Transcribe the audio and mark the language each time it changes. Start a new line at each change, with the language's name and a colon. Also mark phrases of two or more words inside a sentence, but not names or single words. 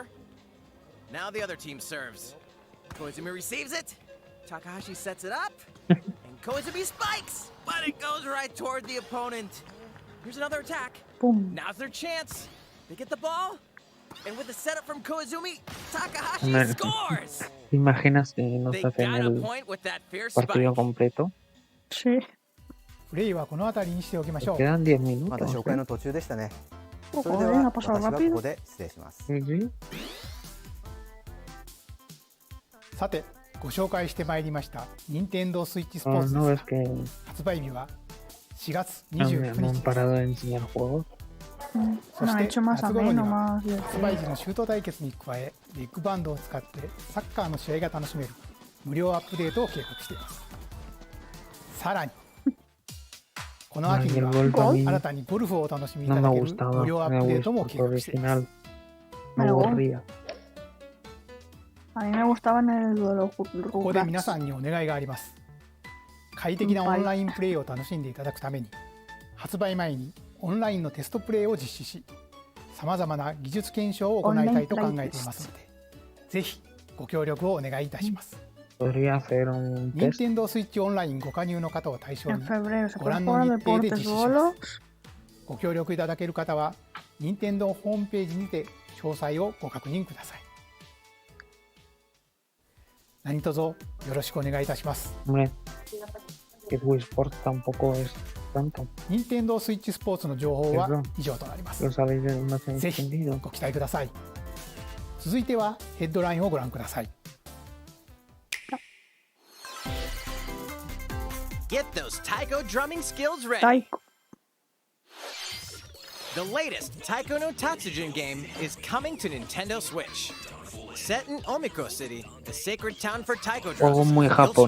English: Now the other team serves. Koizumi receives it. Takahashi sets it up. And Koizumi spikes. But it goes right toward the opponent. Here's another attack. Boom. Now's their chance. They get the ball. And with the setup from Koizumi, Takahashi
Spanish: Hombre,
English: scores.
Spanish: ¿te imaginas que nos
English: They
Spanish: hacen
English: got a
Spanish: el
English: point with that fierce
Spanish: partido
English: spike.
Spanish: completo? Sí.
Japanese: プレイはこの辺りにしておきましょう。
Spanish: Quedan 10
Japanese: まだ
Spanish: minutos.
Japanese: 紹介の途中でしたね。それで
Spanish: Joder,
Japanese: は
Spanish: ha pasado
Japanese: 私はこ
Spanish: rápido.
Japanese: こで失礼します。
Spanish: Sí, sí.
Japanese: さてご紹介してまいりました任天堂スイッチスポ
Spanish: Oh,
Japanese: ーツ
Spanish: no,
Japanese: で
Spanish: es
Japanese: す
Spanish: que
Japanese: が発売日は4月
Spanish: no
Japanese: 29
Spanish: han
Japanese: 日です。
Spanish: parado de enseñar juegos. So No, ha
Japanese: して
Spanish: hecho más
Japanese: 夏頃に
Spanish: ameno,
Japanese: は
Spanish: más
Japanese: 発売時のシュート対決に加えビッグバンドを使ってサッカーの試合が楽しめる無料アップデートを計画しています。さらにこの秋には
Spanish: Ay, el golf a mí
Japanese: 新たにゴルフをお楽しみい
Spanish: no
Japanese: た
Spanish: me
Japanese: だける
Spanish: gustaba.
Japanese: 無料ア
Spanish: Me
Japanese: ップデートも
Spanish: gustó
Japanese: 計
Spanish: el
Japanese: 画しています。
Spanish: original. Me aburría. A mí me gustaba en el de los
Japanese: ここで皆さんにお願いがあります。快適なオンラインプレイを楽しんでいただくために発売前にオンラインのテストプレイを実施しさまざまな技術検証を行いたいと考えていますのでぜひご協力をお願いいたします。
Spanish: Podría hacer un
Japanese: 任
Spanish: test.
Japanese: 天堂スイッチオンラインご加入の方を対象
Spanish: En
Japanese: に
Spanish: febrero se
Japanese: ご
Spanish: puede
Japanese: 覧
Spanish: jugar
Japanese: の
Spanish: a
Japanese: 日程で
Spanish: deportes
Japanese: 実施しま
Spanish: bolos.
Japanese: す。ご協力いただける方は任天堂ホームページにて詳細をご確認ください。何卒よろしくお願いいたします。
Spanish: Hombre, que Wii Sports tampoco es tanto.
Japanese: 任天堂スイッチスポーツの情報は以上となります。
Spanish: Lo sabéis de más
Japanese: ぜひ
Spanish: entendido.
Japanese: ご期待ください。続いてはヘッドラインをご覧ください。
English: Get those taiko drumming skills ready. Taiko. The latest Taiko no Tatsujin game is coming to Nintendo Switch. Set in Omiko City, the sacred town for taiko drums,
Spanish: muy
English: you'll
Spanish: japonés.